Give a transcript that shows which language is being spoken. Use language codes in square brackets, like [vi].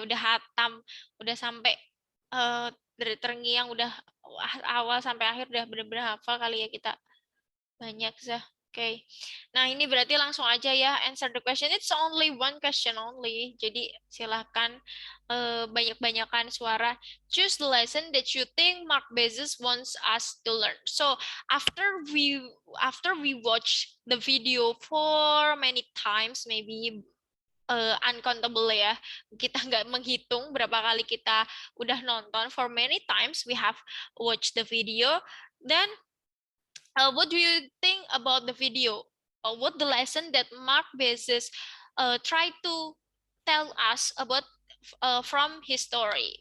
[id] Udah hatam, udah sampai dari terngiang, udah awal sampai akhir udah bener-bener hafal kali ya kita. Banyak sih. Oke. Nah, ini berarti langsung aja ya [en] answer the question. It's only one question only. [id] Jadi silahkan banyak-banyakan suara. [en] Choose the lesson that you think Mark Bezos wants us to learn. So, after we watch the video for many times, maybe uncountable ya. [id] Kita nggak menghitung berapa kali kita udah nonton. [en] For many times we have watched the video. Then what do you think about the video? What the lesson that Mark Bezos tried to tell us about from his story?